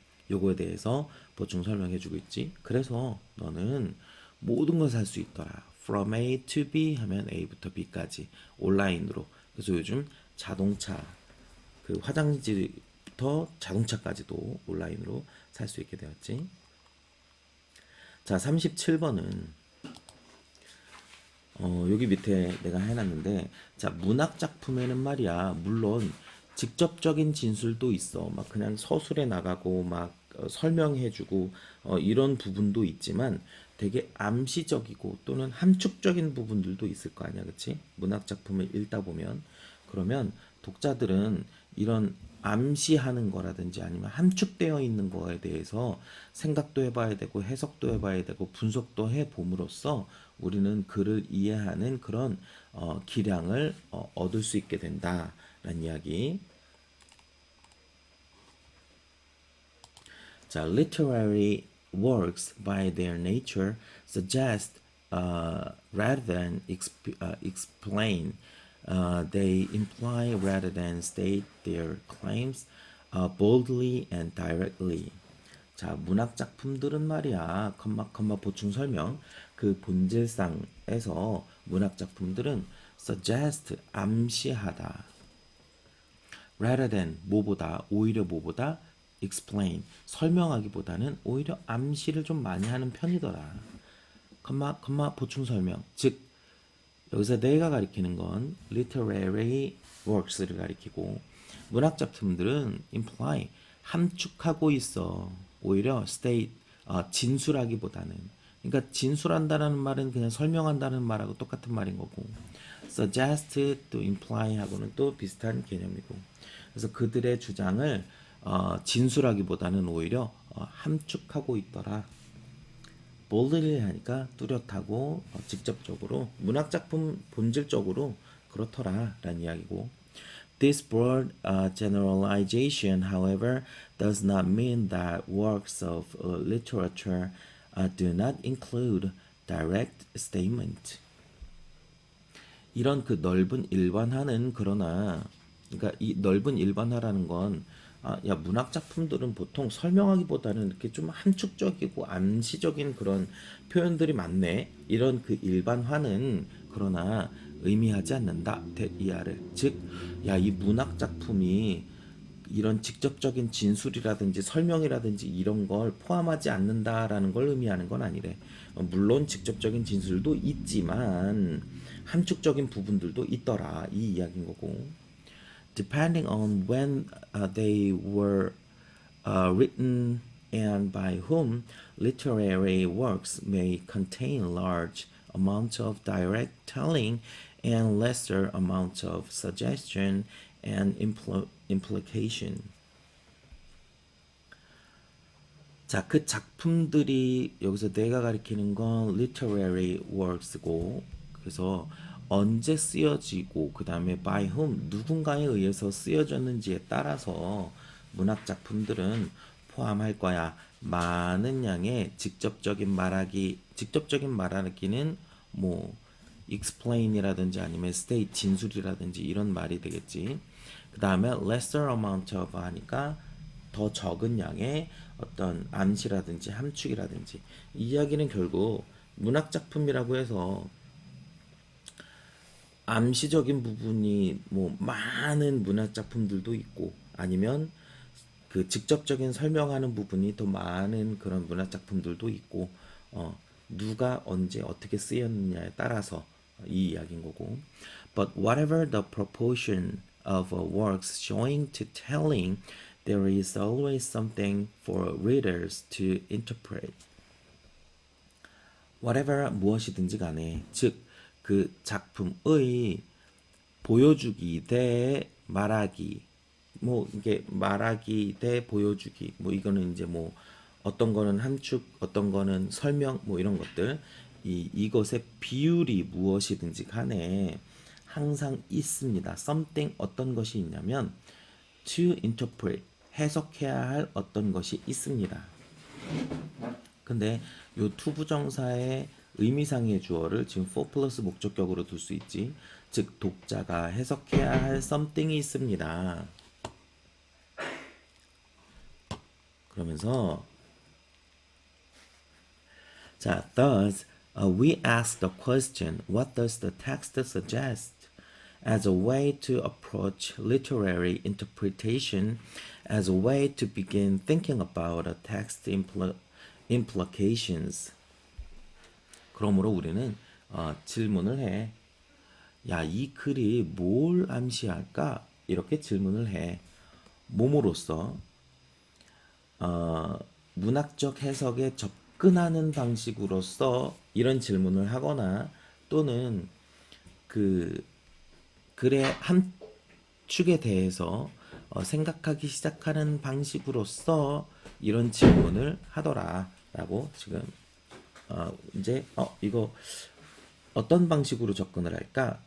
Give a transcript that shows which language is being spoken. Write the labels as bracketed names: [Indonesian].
[Korean] 요거에 대해서 보충 설명해주고 있지. 그래서 너는 모든 걸 살 수 있더라. [English] From A to B [Korean] 하면 A부터 B까지 온라인으로. 그래서 요즘 자동차, 그 화장지부터 자동차까지도 온라인으로 살 수 있게 되었지. 자, 37번은 여기 밑에 내가 해놨는데, 자, 문학 작품에는 말이야, 물론 직접적인 진술도 있어. 막 그냥 서술에 나가고 막 설명해주고 이런 부분도 있지만 되게 암시적이고 또는 함축적인 부분들도 있을 거 아니야, 그치? 문학 작품을 읽다 보면 그러면 독자들은 이런 암시하는 거라든지 아니면 함축되어 있는 거에 대해서 생각도 해봐야 되고 해석도 해봐야 되고 분석도 해봄으로써 우리는 글을 이해하는 그런 기량을 얻을 수 있게 된다라는 이야기. [English] 자, literary works by their nature suggest rather than explain. They imply rather than state their claims boldly and directly. [Korean] 자, 문학 작품들은 말이야, 컴마 보충 설명. 그 본질상에서 문학 작품들은 suggest 암시하다. rather than 뭐보다, 오히려 뭐보다 explain 설명하기보다는 오히려 암시를 좀 많이 하는 편이더라. 컴마 보충 설명. 즉 여기서 내가 가리키는 건 literary works를 가리키고 문학 작품들은 imply 함축하고 있어. 오히려 state 진술하기보다는. 그러니까 진술한다라는 말은 그냥 설명한다는 말하고 똑같은 말인 거고 suggest 또 imply 하고는 또 비슷한 개념이고 그래서 그들의 주장을 진술하기보다는 오히려 함축하고 있더라. [English] boldly [Korean] 하니까 뚜렷하고 직접적으로 문학작품 본질적으로 그렇더라 라는 이야기고 [English] This broad generalization, however, does not mean that works of literature do not include direct statement. [Korean] 이런 그 넓은 일반화는 그러나 그러니까 이 넓은 일반화라는 건 야, 문학 작품들은 보통 설명하기보다는 이렇게 좀 함축적이고 암시적인 그런 표현들이 많네. 이런 그 일반화는 그러나 의미하지 않는다. 이하를. 즉, 야, 이 문학 작품이 이런 직접적인 진술이라든지 설명이라든지 이런 걸 포함하지 않는다라는 걸 의미하는 건 아니래. 물론 직접적인 진술도 있지만 함축적인 부분들도 있더라. 이 이야기인 거고. [English] Depending on when they were written and by whom literary works may contain large amounts of direct telling and lesser amounts of suggestion and implication. [Korean] 자, 그 작품들이 여기서 내가 가리키는 건 literary works고, 그래서 언제 쓰여지고 그 다음에 by whom 누군가에 의해서 쓰여졌는지에 따라서 문학 작품들은 포함할 거야. 많은 양의 직접적인 말하기는 뭐 explain이라든지 아니면 state 진술이라든지 이런 말이 되겠지. 그 다음에 [English] lesser amount of [Korean] 하니까 더 적은 양의 어떤 암시라든지 함축이라든지, 이 이야기는 결국 문학 작품이라고 해서 암시적인 부분이 뭐 많은 문학 작품들도 있고, 아니면 그 직접적인 설명하는 부분이 더 많은 그런 문학 작품들도 있고, 누가 언제 어떻게 쓰였느냐에 따라서 이 이야기인 거고. [English] But whatever the proportion of works showing to telling, there is always something for readers to interpret. [Korean] whatever 무엇이든지 간에, 즉 그 작품의 보여주기 대 말하기, 뭐 이게 말하기 대 보여주기, 뭐 이거는 이제 뭐 어떤 거는 함축, 어떤 거는 설명, 뭐 이런 것들, 이것의 비율이 무엇이든지 간에 항상 있습니다. something, 어떤 것이 있냐면 to interpret, 해석해야 할 어떤 것이 있습니다. 근데 요 투부정사의 의미상의 주어를 지금 for 플러스 목적격으로 둘 수 있지. 즉 독자가 해석해야 할 something이 있습니다. 그러면서 자, [English] thus we ask the question, what does the text suggest? As a way to approach literary interpretation, as a way to begin thinking about a text implications. [Korean] 그러므로 우리는 질문을 해. 야, 이 글이 뭘 암시할까? 이렇게 질문을 해. 몸으로써 문학적 해석에 접근하는 방식으로서 이런 질문을 하거나, 또는 그 글의 함축에 대해서 생각하기 시작하는 방식으로서 이런 질문을 하더라라고 지금 이제 이거 어떤 방식으로 접근을 할까?